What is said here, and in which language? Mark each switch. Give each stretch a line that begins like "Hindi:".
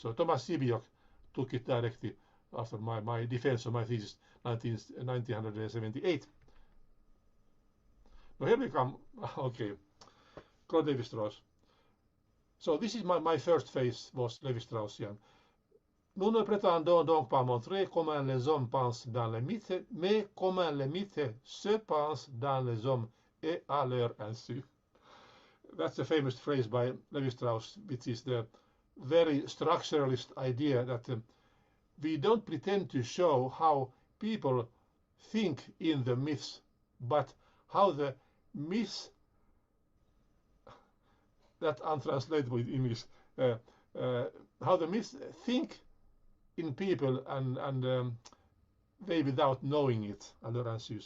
English: So Thomas Sibiok took it directly after my defense of my thesis, 1978. Now here we come. Okay, Claude Lévi-Strauss. So this is my first phase, was Lévi-Straussian.
French: Nous ne prétendons donc pas montrer comment les hommes pensent dans les mythes, mais comment les mythes se pensent dans les hommes et à leur insu.
English: That's a famous phrase by Lévi-Strauss, which is the very structuralist idea that we don't pretend to show how people think in the myths, but how the myths, that untranslatable in English, how the myths think in people and they without knowing it,
French: à leur insu.